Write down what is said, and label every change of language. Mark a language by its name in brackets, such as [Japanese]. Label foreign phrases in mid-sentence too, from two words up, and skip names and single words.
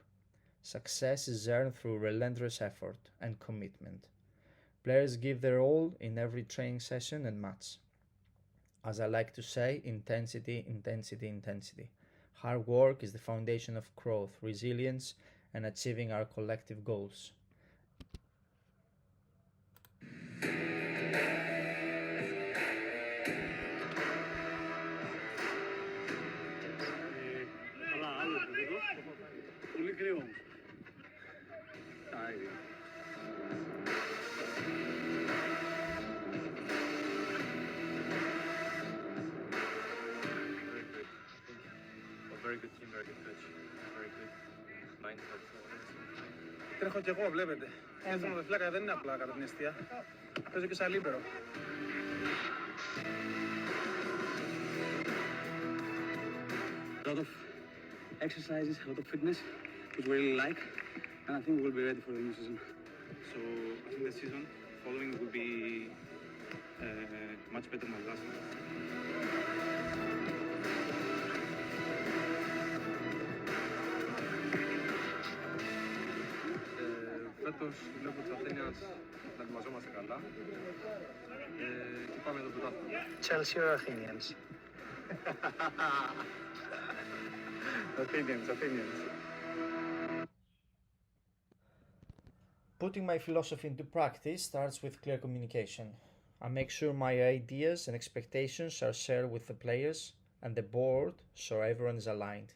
[English] Success is earned through relentless effort and commitment. Players give their all in every training session and match. As I like to say, intensity, intensity, intensity. Hard work is the foundation of growth, resilience, and achieving our collective goals. [Greek] Πολύ κρύο όμως. Τα ίδια. [English] Very good team, very good coach, very good mindset. [Greek] Τρέχω κι εγώ, βλέπετε. Έθνο με φλάκα δεν είναι απλά κατά την εστία. Παίζω και σαν λίπερο. [English] A lot of exercises, a lot of fitness, which we really like, and I think we will be ready for the new season. So I think the season following will be much better than last one. [Greek] Φέτος βλέπω τους Athenians να ετοιμαζόμαστε καλά και πάμε το πρωτάθλημα. [English] Chelsea or Athenians? Athenians. Putting my philosophy into practice starts with clear communication. I make sure my ideas and expectations are shared with the players and the board so everyone is aligned.